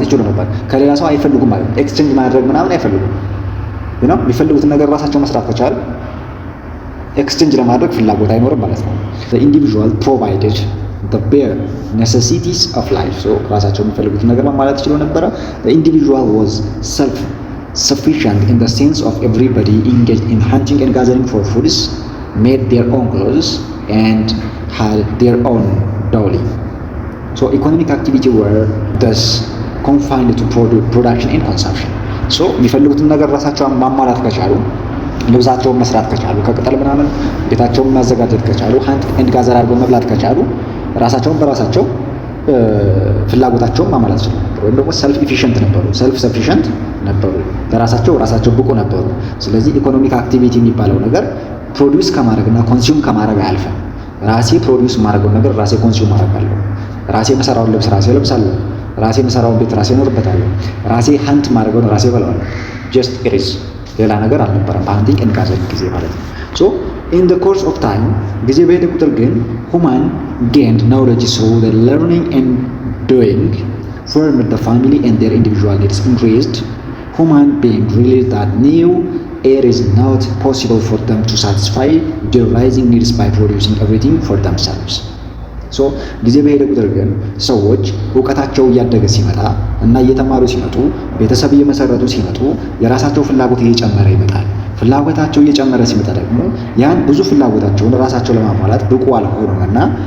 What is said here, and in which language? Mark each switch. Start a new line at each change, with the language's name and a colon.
Amharic: ነበር። ከሌላ ሰው አይፈልጉም ማለት ነው። ኤክስቼንጅ ማድረግ ምናምን አይፈልጉም። የሚፈልጉትን ነገር ራሳቸው መስራት ከቻሉ ኤክስቼንጅ ለማድረግ ፍላጎት አይኖርም ማለት ነው።
English: the individual provided the bare necessities of life.
Amharic: ራሳቸው የሚፈልጉትን ነገር ማሟላት ይችሉ ነበር።
English: the individual was self-sufficient in the sense of everybody engaged in hunting and gathering for foods, made their own clothes and had their own dowry. Economic activity were thus confined to production and consumption.
Amharic: የሚፈልጉትን ነገር ራሳቸው ማሟላት ከቻሉ፣ ልብሳቸውን መስራት ከቻሉ፣ ከቅጠል ምናምን ቤታቸውን ማዘጋጀት ከቻሉ፣ ሃንት ኤንድ ጋዘር አድርገው መብላት ከቻሉ ራሳቸውን በራሳቸው ፍላጎታቸውን ማሟላት ይችላሉ። ወይም ደግሞ ሰልፍ ሰፊሽንት ነበሩ። ራሳቸው ብቁ ነበሩ። ስለዚህ ኢኮኖሚክ አክቲቪቲ የሚባለው ነገር ፕሮዲውስ ከማድረግና ኮንሱም ከማድረግ አያልፍም። ራሴ ፕሮዲውስ የማደርገውን ነገር ራሴ ኮንሱም ማድረጋለሁ። ራሴ የምሰራውን ልብስ ራሴ ለብሳለሁ። ራሴ የምሰራውን ቤት ራሴ እኖርበታለሁ። ራሴ ሃንት ማድረገውን ራሴ በላዋለሁ። ጀስት ኢት ኢዝ ሌላ ነገር አልነበረም በሃንቲንግ ኤንድ ጋዘሪንግ ጊዜ ማለት ነው።
English: In the course of time,
Amharic: ጊዜ በሄደ ቁጥር ግን
English: human gained knowledge through the learning and doing, formed the family and their individual needs increased. Human beings realized that new it is not possible for them to satisfy their rising needs by producing everything for themselves.
Amharic: ሶ ጊዜ በሄደ ቁጥር ግን ሰዎች እውቀታቸው እያደገ ሲመጣ እና እየተማሩ ሲመጡ ቤተሰብ እየመሰረቱ ሲመጡ የራሳቸው ፍላጎት እየጨመረ ይመጣል። ፍላጎታቸው እየጨመረ ሲመጣ ደግሞ ያን ብዙ ፍላጎታቸውን ራሳቸው ለማሟላት ብቁ አልሆኑምና